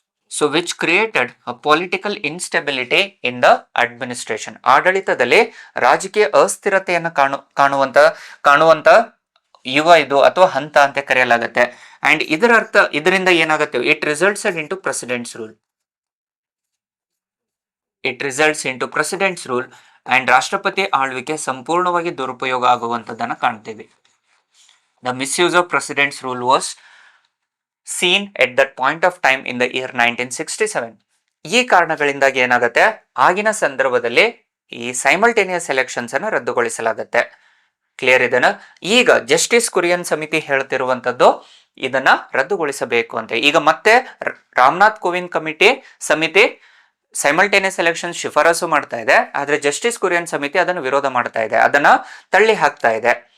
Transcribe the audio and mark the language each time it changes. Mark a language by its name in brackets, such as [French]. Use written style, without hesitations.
[English] so which created a political instability in the administration, [Kannada] ಆಡಳಿತದಲ್ಲಿ ರಾಜಕೀಯ ಅಸ್ಥಿರತೆಯನ್ನು ಕಾಣುವಂತ ಇದು ಅಥವಾ ಹಂತ ಅಂತ ಕರೆಯಲಾಗುತ್ತೆ. [English] and [Kannada] ಇದರ ಅರ್ಥ, ಇದರಿಂದ ಏನಾಗುತ್ತೆ, [English] It results into president's rule. It results into president's rule [Kannada] and ರಾಷ್ಟ್ರಪತಿ ಆಳ್ವಿಕೆ ಸಂಪೂರ್ಣವಾಗಿ ದುರುಪಯೋಗ ಆಗುವಂತದ್ದನ್ನು ಕಾಣ್ತೀವಿ. [English] The misuse of president's rule was seen at that point of time in the year 1967. [Kannada] ಈ ಕಾರಣಗಳಿಂದಾಗಿ ಏನಾಗುತ್ತೆ, ಆಗಿನ ಸಂದರ್ಭದಲ್ಲಿ ಈ ಸೈಮಲ್ಟೇನಿಯಸ್ ಎಲೆಕ್ಷನ್ಸ್ ಅನ್ನು ರದ್ದುಗೊಳಿಸಲಾಗುತ್ತೆ. ಕ್ಲಿಯರ್ ಇದನ್ನ? ಈಗ ಜಸ್ಟಿಸ್ ಕುರಿಯನ್ ಸಮಿತಿ ಹೇಳ್ತಿರುವಂತದ್ದು ಇದನ್ನ ರದ್ದುಗೊಳಿಸಬೇಕು ಅಂತ. ಈಗ ಮತ್ತೆ ರಾಮನಾಥ್ ಕೋವಿಂದ್ ಸಮಿತಿ ಸೈಮಲ್ಟೇನಿಯಸ್ ಎಲೆಕ್ಷನ್ ಶಿಫಾರಸು ಮಾಡ್ತಾ ಇದೆ, ಆದ್ರೆ ಜಸ್ಟಿಸ್ ಕುರಿಯನ್ ಸಮಿತಿ ಅದನ್ನು ವಿರೋಧ ಮಾಡ್ತಾ ಇದೆ, ಅದನ್ನ ತಳ್ಳಿ ಹಾಕ್ತಾ ಇದೆ.